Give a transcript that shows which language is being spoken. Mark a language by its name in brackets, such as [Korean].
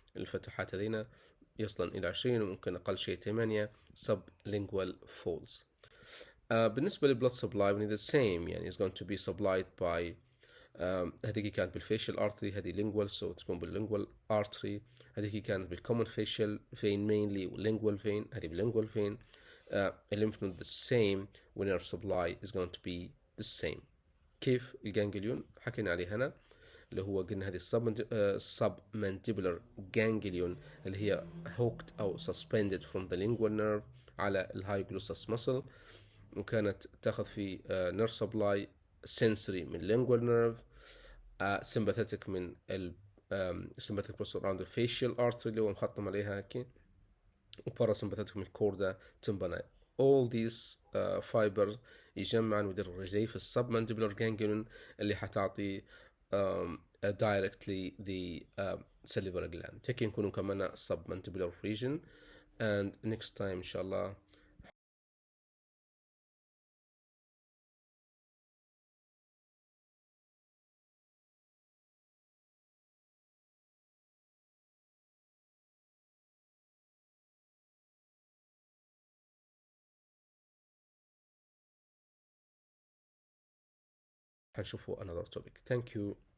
[Arabic] الفتحات هذينا يصلن إلى 20 وممكن أقل شيء 8 سب لينجوال فولز. بالنسبة للبلد سبلاي the same، يعني [English] is going to be supplied by [Arabic] هذيك كانت بالفيشل ارتري، هذه لينجوال سو تكون باللينجوال ارتري. هذيك كانت بالكومن فيشل فين مينلي واللينجوال فين، هذه باللينجوال فين. الليمف نود the same والنيرف سبلاي [English] is going to be the same. [Arabic] كيف الجانجليون حكينا عليه هنا، اللي هو قلنا هذه submandibular ganglion اللي هي hooked أو suspended from the lingual nerve على الهاي glossus muscle، وكانت تاخذ في nerve supply sensory من lingual nerve، sympathetic من ال sympathetic process around the facial artery اللي هو مخطم عليها هيك، وباراسمباثيك من الكوردا تمباناي. [English] all these fibers [Arabic] يجمعن ويدير رجلي في السبمندبلر ganglion اللي حتعطي [English] directly the salivary gland. [Arabic] هيك نكونوا كمان submandibular region. [English] and next time [Arabic] إن شاء الله حنشوفوا [English] another topic. thank you.